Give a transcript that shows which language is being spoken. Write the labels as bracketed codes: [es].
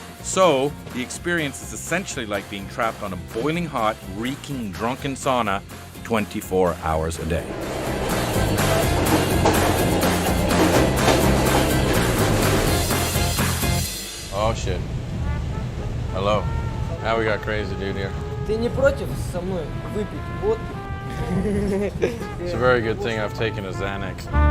[en] So the experience is essentially like being trapped on a boiling hot, reeking, drunken sauna 24 hours a day. Oh shit. Hello. Now we got crazy dude here. [ru] Ты не против со мной выпить водки? [en] It's a very good thing I've taken a Xanax.